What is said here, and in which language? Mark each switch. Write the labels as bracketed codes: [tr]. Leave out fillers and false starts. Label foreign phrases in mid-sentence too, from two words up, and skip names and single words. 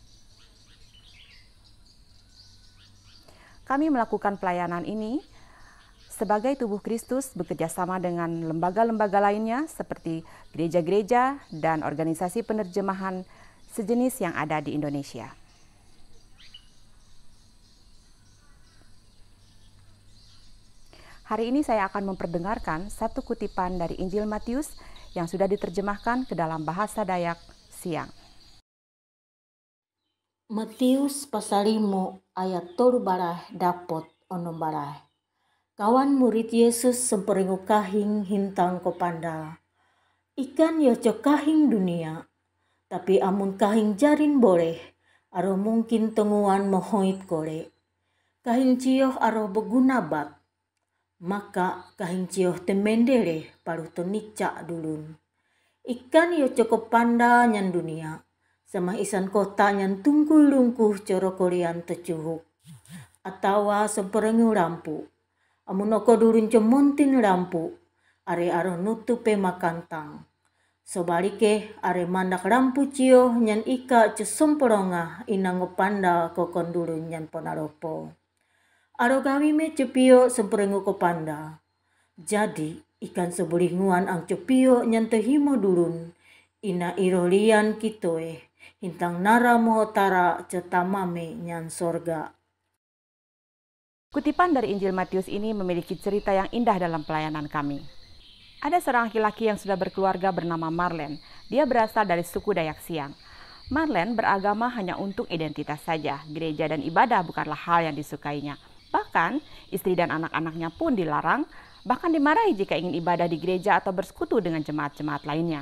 [id] Kami melakukan pelayanan ini sebagai tubuh Kristus bekerjasama dengan lembaga-lembaga lainnya seperti gereja-gereja dan organisasi penerjemahan sejenis yang ada di Indonesia. Hari ini saya akan memperdengarkan satu kutipan dari Injil Matius yang sudah diterjemahkan ke dalam bahasa Dayak Siang. Matius pasal 5 ayat 3 [sya] barah dapot ono barah. Kawan murid Yesus semperingu kahing hintang kopanda. Ikan yo kahing dunia, tapi amun kahing jarin boleh, aro mungkin tenguan mohoit kore. Kahing cioh aro beguna bat, maka kahing cioh temendere paru tonikca dulun. Ikan yo kopanda nyan dunia, sama isan kota nyan tungkul lungkuh coro korian tecuhuk. Atawa semperingu lampu. Amun oko durun cemontin lampu, are aro nutupe makantang. Sobalike are mandak lampu cio nyan ika cesomporonga inang ngopanda kokon durun nyan ponaropo. Aro gawime cepio semperengu kopanda. Jadi ikan sebulinguan ang cepio nyan tehimo durun, ina irolian kitoe, hintang nara mohotara cetamame nyan sorga. [id] Kutipan dari Injil Matius ini memiliki cerita yang indah dalam pelayanan kami. Ada seorang laki-laki yang sudah berkeluarga bernama Marlen. Dia berasal dari suku Dayak Siang. Marlen beragama hanya untuk identitas saja. Gereja dan ibadah bukanlah hal yang disukainya. Bahkan, istri dan anak-anaknya pun dilarang, bahkan dimarahi jika ingin ibadah di gereja atau bersekutu dengan jemaat-jemaat lainnya.